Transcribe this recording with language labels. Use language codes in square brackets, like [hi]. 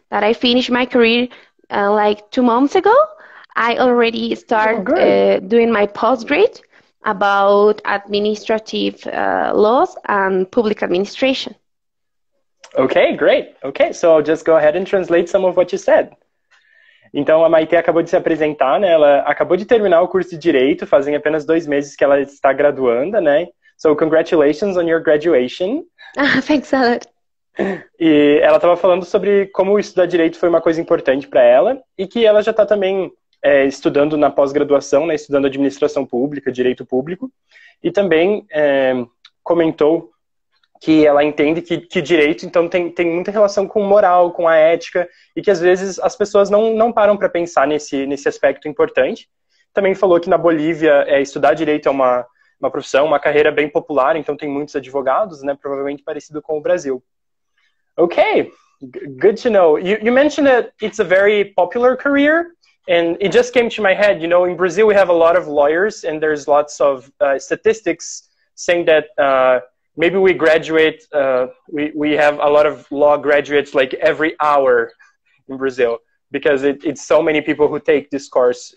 [en] that I finished my career like 2 months ago, I already Oh, start good. doing my postgrad about administrative laws and public administration. Okay, great. Okay, so I'll just go ahead and translate some of what you said. [pt] Então, a Maite acabou de se apresentar, né? Ela acabou de terminar o curso de Direito, fazem apenas 2 meses que ela está graduanda, né? [en] So, congratulations on your graduation. Thanks a lot. [pt] E ela estava falando sobre como estudar Direito foi uma coisa importante para ela e que ela já está também estudando na pós-graduação, né? Estudando Administração Pública, Direito Público, e também comentou que ela entende que direito, então, tem muita relação com moral, com a ética, e que às vezes as pessoas não param para pensar nesse aspecto importante. Também falou que na Bolívia estudar direito é uma profissão, uma carreira bem popular, então tem muitos advogados, né, provavelmente parecido com o Brasil. [en] Okay, good to know. You mentioned that it's a very popular career, and it just came to my head, you know, in Brazil we have a lot of lawyers, and there's lots of statistics saying that maybe we graduate, we have a lot of law graduates like every hour in Brazil because it's so many people who take this course.